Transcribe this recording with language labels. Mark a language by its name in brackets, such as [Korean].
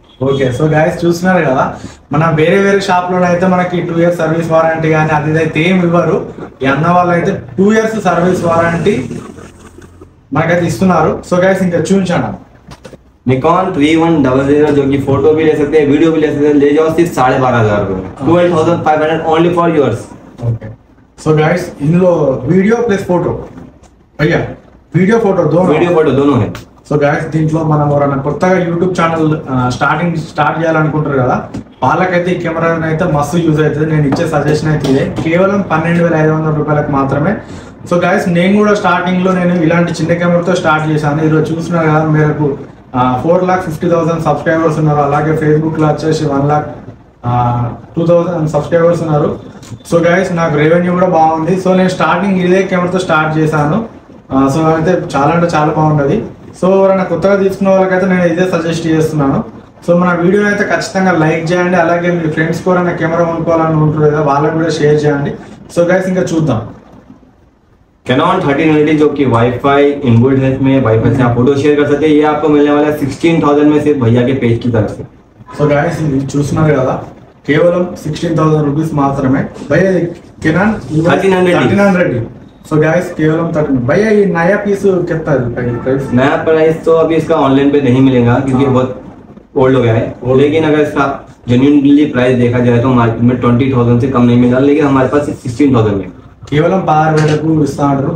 [Telugu] Okay, so guys చూస్తున్నారు కదా, మనం వేరే షాప్ లో అయితే మనకి 2 ఇయర్స్ సర్వీస్ వారంటీ కానీ అది అయితే ఏమి ఇవ్వరు. ఈ అన్న వాళ్ళు అయితే 2 ఇయర్స్ సర్వీస్ వారంటీ మనకైతే ఇస్తున్నారు. సో గైస్, ఇంకా చూపించాను [Hindi] निकॉन 3100 जो कि फोटो भी ले सकते हैं, वीडियो भी ले सकते हैं, ले जाओ सिर्फ 12,500 रुपए. [English] 12,500 only for yours. [Telugu] Okay, so guys ఇందులో వీడియో ప్లస్ ఫోటో. అయ్యా వీడియో ఫోటో [Hindi] दोनों है. [Telugu] సో గైస్, దీంట్లో మనం ఎవరైనా కొత్తగా యూట్యూబ్ ఛానల్ స్టార్ట్ చేయాలనుకుంటారు కదా, వాళ్ళకైతే ఈ కెమెరా అయితే మస్తు యూజ్ అవుతుంది. నేను ఇచ్చే సజెషన్ అయితే ఇదే, కేవలం 12,500 రూపాయలకు మాత్రమే. సో గైస్, నేను కూడా స్టార్టింగ్ లో నేను ఇలాంటి చిన్న కెమెరాతో స్టార్ట్ చేశాను. ఈరోజు చూస్తున్నారు కదా, మీకు 4,50,000 సబ్స్క్రైబర్స్ ఉన్నారు. అలాగే ఫేస్బుక్ లో వచ్చేసి 1,02,000 సబ్స్క్రైబర్స్ ఉన్నారు. సో గైస్, నాకు రెవెన్యూ కూడా బాగుంది. సో నేను స్టార్టింగ్ ఇదే కెమెరాతో స్టార్ట్ చేశాను. సో అయితే చాలా అంటే చాలా బాగుంటుంది. సో ఎవరైనా కొత్తగా తీసుకున్న వాళ్ళకైతే నేను ఇదే సజెస్ట్ చేస్తున్నాను. సో మన వీడియోని అయితే ఖచ్చితంగా లైక్ చేయండి. అలాగే మీ ఫ్రెండ్స్ ఎవరైనా కెమెరా కొనుక్కోవాలని ఉంటుంది కదా, వాళ్ళకి కూడా షేర్ చేయండి. సో గైస్, ఇంకా చూద్దాం. [Hindi] कैनन 1300 जो कि वाईफाई इनबिल्ट है, इसमें वाईफाई से आप फोटो शेयर कर सकते हैं. ये आपको मिलने वाला है 16,000 में सिर्फ भैया के पेज की तरफ से. [Telugu] సో గైస్, ఇది చూస్తున్నారు కదా, కేవలం 16,000 రూపీస్ మాత్రమే. భయ్యా కెనాన్ 1300. సో గైస్, కేవలం 13. [Hindi] भैया ये नया पीस कितना है प्राइस? नया प्राइस तो अभी इसका ऑनलाइन पे नहीं मिलेगा क्योंकि बहुत ओल्ड हो गया है. लेकिन अगर इसका जेन्युइनली प्राइस देखा जाए तो मार्केट में 20,000 से कम नहीं मिला, लेकिन हमारे पास 16,000 में [Telugu] కేవలం 16,000కు ఇస్తా అంటారు.